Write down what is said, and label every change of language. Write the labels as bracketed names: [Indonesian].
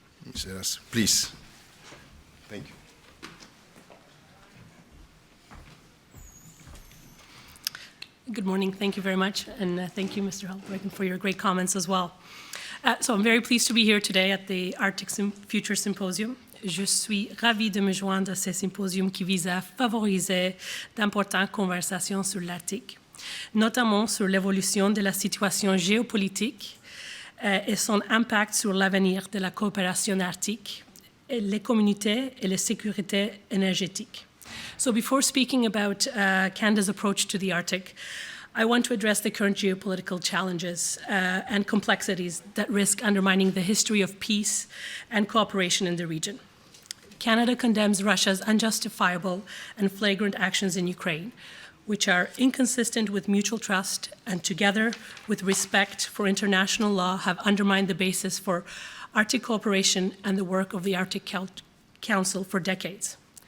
[English] Ms. Eras, please. Thank you. Good morning. Thank you very much. And thank you, Mr. Haltbrekken, for your great comments as well. So I'm very pleased to be here today at the Arctic Future Symposium. [French] Je suis ravie de me joindre à ce symposium qui vise à favoriser d'importantes conversations sur l'Arctique, notamment sur l'évolution de la situation géopolitique et son impact sur l'avenir de la coopération arctique, et les communautés et la sécurité énergétique. [English] So before speaking about Canada's approach to the Arctic, I want to address the current geopolitical challenges and complexities that risk undermining the history of peace and cooperation in the region. Canada condemns Russia's unjustifiable and flagrant actions in Ukraine, which are inconsistent with mutual trust and, together with respect for international law, have undermined the basis for Arctic cooperation and the work of the Arctic Council for decades.